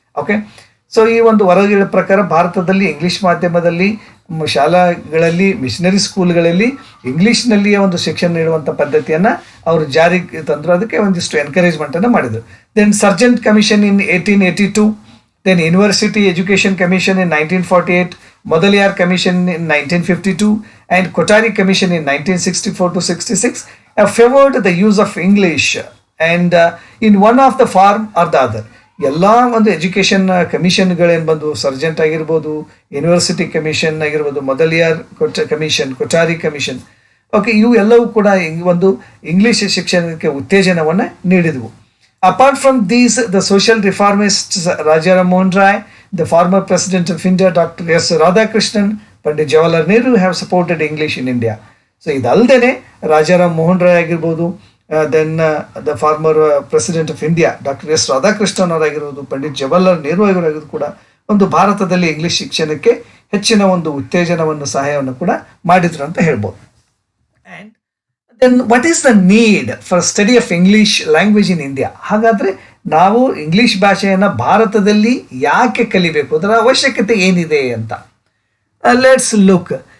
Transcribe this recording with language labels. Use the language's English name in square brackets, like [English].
[Kannada] Okay, so ಈ ಒಂದು ವರದಿಗಳ ಪ್ರಕಾರ ಭಾರತದಲ್ಲಿ ಇಂಗ್ಲೀಷ್ ಮಾಧ್ಯಮದಲ್ಲಿ ಶಾಲಾಗಳಲ್ಲಿ, ಮಿಷನರಿ ಸ್ಕೂಲ್ಗಳಲ್ಲಿ ಇಂಗ್ಲೀಷ್ನಲ್ಲಿಯೇ ಒಂದು ಶಿಕ್ಷಣ ನೀಡುವಂಥ ಪದ್ಧತಿಯನ್ನು ಅವರು ಜಾರಿಗೆ ತಂದರು. ಅದಕ್ಕೆ ಒಂದಿಷ್ಟು ಎನ್ಕರೇಜ್ಮೆಂಟನ್ನು ಮಾಡಿದರು. [English] Then Sargent commission in 1882 then University Education Commission in 1948, Modaliar Commission in 1952, and Kothari Commission in 1964 to 66 have favored the use of English and in one of the form or the other. [Kannada] ಎಲ್ಲ ಒಂದು education ಕಮಿಷನ್ಗಳೇನು ಬಂದು Sargent ಆಗಿರ್ಬೋದು, university commission ಆಗಿರ್ಬೋದು, Mudaliar commission, Kothari commission, okay, ಇವು ಎಲ್ಲವೂ ಕೂಡ ಒಂದು English ಶಿಕ್ಷಣಕ್ಕೆ ಉತ್ತೇಜನವನ್ನು ನೀಡಿದವು. [English] Apart from these, the social reformists Rajaram Mohan Rai, the former president of India, Dr. S. Radhakrishnan, Pandit Jawaharlal Nehru have supported English in India. So [Kannada] ಇದಲ್ದೇನೆ Rajaram Mohan Roy ಆಗಿರ್ಬೋದು, [English] then the former president of India, Dr. S. [Kannada] Radhakrishnan ಅವರಾಗಿರ್ಬೋದು, Pandit Jawaharlal Nehru ಅವರಾಗಿರೋದು ಕೂಡ ಒಂದು ಭಾರತದಲ್ಲಿ English ಶಿಕ್ಷಣಕ್ಕೆ ಹೆಚ್ಚಿನ ಒಂದು ಉತ್ತೇಜನವನ್ನು ಸಹಾಯವನ್ನು ಕೂಡ ಮಾಡಿದ್ರು ಅಂತ ಹೇಳ್ಬೋದು. [English] And then what is the need for study of English language in India? [Kannada] ಹಾಗಾದರೆ ನಾವು ಇಂಗ್ಲಿಷ್ ಭಾಷೆಯನ್ನು ಭಾರತದಲ್ಲಿ ಯಾಕೆ ಕಲಿಬೇಕು, ಅದರ ಅವಶ್ಯಕತೆ ಏನಿದೆ ಅಂತ. [English] Let's look.